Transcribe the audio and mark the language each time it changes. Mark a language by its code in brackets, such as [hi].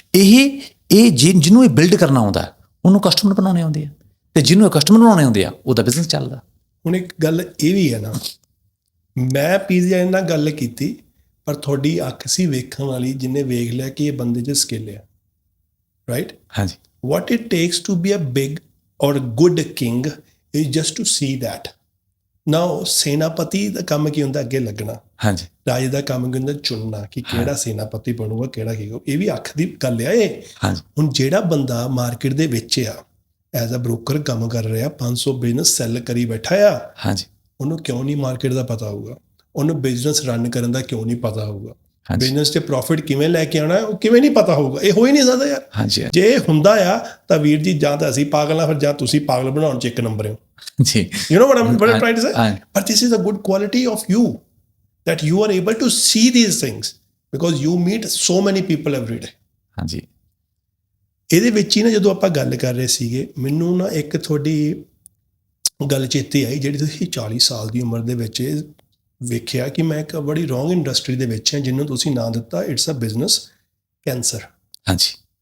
[pa] ਇਹ ਜਿਹਨੂੰ ਇਹ ਬਿਲਡ ਕਰਨਾ ਆਉਂਦਾ, ਉਹਨੂੰ ਕਸਟਮਰ ਬਣਾਉਣੇ ਆਉਂਦੇ ਆ, ਤੇ ਜਿਹਨੂੰ ਕਸਟਮਰ ਬਣਾਉਣੇ ਆਉਂਦੇ ਆ, ਉਹਦਾ ਬਿਜ਼ਨਸ ਚੱਲਦਾ। ਹੁਣ ਇੱਕ ਗੱਲ ਇਹ ਵੀ ਹੈ ਨਾ, ਮੈਂ ਪੀਜ਼ਾ ਨਾਲ ਗੱਲ ਕੀਤੀ, ਪਰ ਤੁਹਾਡੀ ਅੱਖ ਸੀ ਵੇਖਣ ਵਾਲੀ, ਜਿਹਨੇ ਵੇਖ ਲਿਆ ਕਿ ਇਹ ਬੰਦੇ 'ਚ ਸਕਿੱਲ ਆ, ਰਾਈਟ? ਹਾਂਜੀ। [en] What it takes to be a big or good king is just to see that. [pa] Now ਸੈਨਾਪਤੀ ਦਾ ਕੰਮ ਕੀ ਹੁੰਦਾ? ਅੱਗੇ ਲੱਗਣਾ। ਹਾਂਜੀ ਰਾਜੇ ਦਾ ਕੰਮ ਕੀ ਹੁੰਦਾ? ਚੁਣਨਾ ਕਿ ਕਿਹੜਾ ਸੈਨਾਪਤੀ ਬਣੂਗਾ, ਕਿਹੜਾ ਕੀ। ਇਹ ਵੀ ਅੱਖ ਦੀ ਗੱਲ ਆ ਇਹ। ਹਾਂਜੀ ਹੁਣ ਜਿਹੜਾ ਬੰਦਾ ਮਾਰਕੀਟ ਦੇ ਵਿੱਚ ਆ, [en] as a broker [pa] ਕੰਮ ਕਰ ਰਿਹਾ, 500 ਬਿਜ਼ਨਸ ਸੈੱਲ ਕਰੀ ਬੈਠਾ ਆ, ਹਾਂਜੀ ਉਹਨੂੰ ਕਿਉਂ ਨਹੀਂ ਮਾਰਕੀਟ ਦਾ ਪਤਾ ਹੋਊਗਾ? ਉਹਨੂੰ ਬਿਜ਼ਨਸ ਰਨ ਕਰਨ ਦਾ ਕਿਉਂ ਨਹੀਂ ਪਤਾ ਹੋਊਗਾ? ਹਾਂਜੀ ਬਿਜ਼ਨਸ 'ਚ ਪ੍ਰੋਫਿਟ ਕਿਵੇਂ ਲੈ ਕੇ ਆਉਣਾ ਉਹ ਕਿਵੇਂ ਨਹੀਂ ਪਤਾ ਹੋਊਗਾ? ਇਹ ਹੋ ਹੀ ਨਹੀਂ ਸਕਦਾ ਯਾਰ। ਹਾਂਜੀ ਜੇ ਇਹ ਹੁੰਦਾ ਆ ਤਾਂ ਵੀਰ ਜੀ, ਜਾਂ ਤਾਂ ਅਸੀਂ ਪਾਗਲ ਆ, ਫਿਰ ਜਾਂ ਤੁਸੀਂ ਪਾਗਲ ਬਣਾਉਣ 'ਚ ਇੱਕ ਨੰਬਰ ਹੋ। ਜੀ [en] You know what I'm trying to say? [pa] ਹਾਂ [en] But this is a good quality of you, that you are able to see these things because you meet so many people every day. [pa] ਹਾਂਜੀ ਇਹਦੇ ਵਿੱਚ ਹੀ ਨਾ ਜਦੋਂ ਆਪਾਂ ਗੱਲ ਕਰ ਰਹੇ ਸੀਗੇ, ਮੈਨੂੰ ਨਾ ਇੱਕ ਤੁਹਾਡੀ ਗੱਲ ਚੇਤੇ ਆਈ, ਜਿਹੜੀ ਤੁਸੀਂ 40 ਸਾਲ ਦੀ ਉਮਰ ਦੇ ਵਿੱਚ ਵੇਖਿਆ ਕਿ ਮੈਂ ਇੱਕ ਬੜੀ ਰੋਂਗ ਇੰਡਸਟਰੀ ਦੇ ਵਿੱਚ ਹਾਂ, ਜਿਹਨੂੰ ਤੁਸੀਂ ਨਾਂ ਦਿੱਤਾ [en] It's a business cancer. [pa] ਹਾਂਜੀ